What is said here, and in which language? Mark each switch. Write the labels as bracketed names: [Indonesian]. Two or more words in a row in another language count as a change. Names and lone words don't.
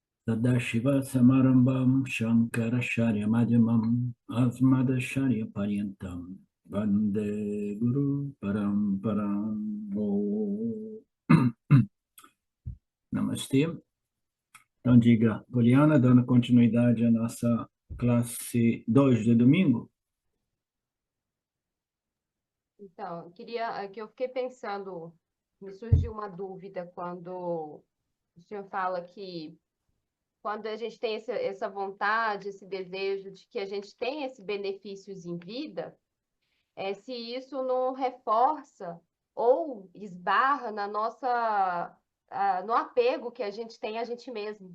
[Sanskrit] Sadashiva Samarambam Shankaracharya Madhyamam Asmadacharya Paryantam Vande Guru Paramparam. [Portuguese] Namastê. Então diga, Poliana, dando continuidade à nossa classe 2 de domingo. Então, que eu fiquei pensando, me surgiu uma dúvida quando o senhor fala que quando a gente tem essa vontade, esse desejo de que a gente tem esses benefícios em vida, se isso não reforça ou esbarra na no apego que a gente tem a gente mesmo.